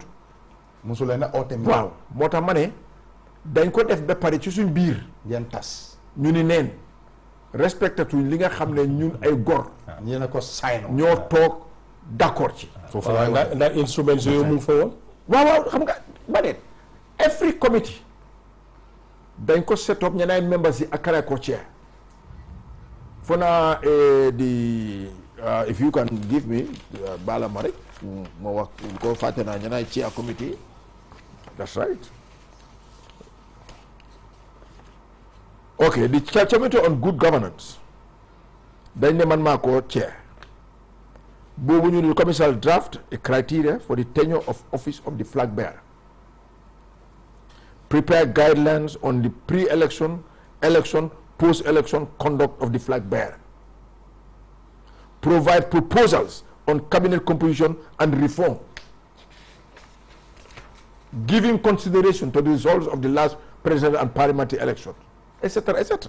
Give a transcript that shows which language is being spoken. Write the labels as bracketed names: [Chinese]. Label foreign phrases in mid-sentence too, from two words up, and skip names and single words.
[Wolof] mosu leen a oote mi waaw moo tax ma ne dañ ko def ba pare ci suñ biir ngeen tas ñu ni neen respecté tuñ li nga xam ne ñun ay gor ñi ne ko sign ñoo toog d'accord ci foofu waaw ndax instruments yooyu mu ngi fa woon. waaw xam nga ba ne [English] every committee [Wolof] dañ ko set up ñeneen members yi ak kare ko chair [English] for now if you can give me [Wolof] bala ma rek ma wax ko fàtte naa ñeneen [English] chair committee that's right okay the committee on good governance [Wolof] dañ ne man maa ko chair boobu ñu ne [English] commission draft a criteria for the tenure of office of the flag bearer, prepare guidelines on the pre-election, election, post-election conduct of the flag bearer, provide proposals on cabinet composition and reform, giving consideration to the results of the last presidential and parliamentary elections, etc., etc.